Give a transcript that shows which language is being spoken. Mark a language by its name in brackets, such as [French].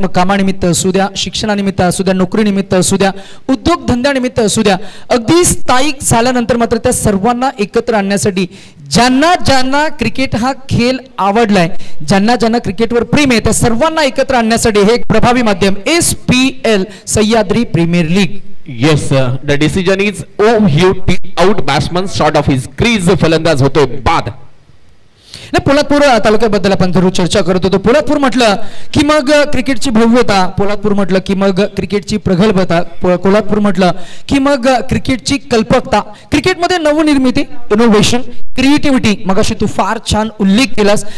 [Marathi] मग कामानिमित्त असू द्या, शिक्षणानिमित्त असू द्या, नोकरीनिमित्त असू द्या, उद्योगधंद्यानिमित्त असू द्या, अगदी स्थायिक झाल्यानंतर मात्र त्या सर्वांना एकत्र आणण्यासाठी ज्यांना क्रिकेट हा खेळ आवडलाय, ज्यांना क्रिकेटवर प्रेम आहे त्या सर्वांना एकत्र आणण्यासाठी हे एक प्रभावी माध्यम SPL Sahyadri premier league. [English] Yes, the decision is OUT out batsman short of his crease. [Marathi] फलंदाज होतो बाद. नाही, पोलादपूर तालुक्याबद्दल आपण जरूर चर्चा करत होतो. पोलादपूर म्हटलं की मग क्रिकेटची भव्यता, पोलादपूर म्हटलं की मग क्रिकेटची प्रगल्भता, पोलादपूर म्हटलं की मग क्रिकेटची कल्पकता, क्रिकेटमध्ये नवनिर्मिती, इनोव्हेशन, क्रिएटिव्हिटी मगाशी तू फार छान उल्लेख केलास.